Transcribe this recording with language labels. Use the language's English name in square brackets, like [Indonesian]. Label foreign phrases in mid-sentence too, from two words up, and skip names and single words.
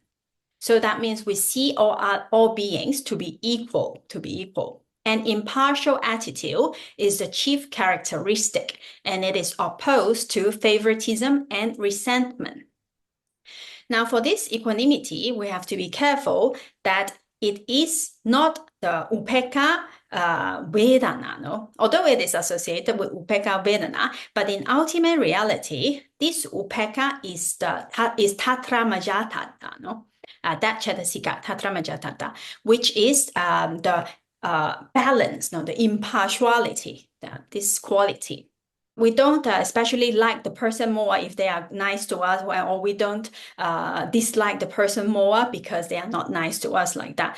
[English] So that means we see all beings to be equal, An impartial attitude is the chief characteristic, and it is opposed to favoritism and resentment. Now, for this equanimity, we have to be careful that it is not the [Pali] upekkha vedana, [English] no? Although it is associated with [Pali] upekkha vedana, [English] but in ultimate reality, this upekkha is tatramajatata, no? That [Pali] chatasika, tatramajatata, [English] which is the balance, no? The impartiality, this quality. We don't especially like the person more if they are nice to us, or we don't dislike the person more because they are not nice to us like that.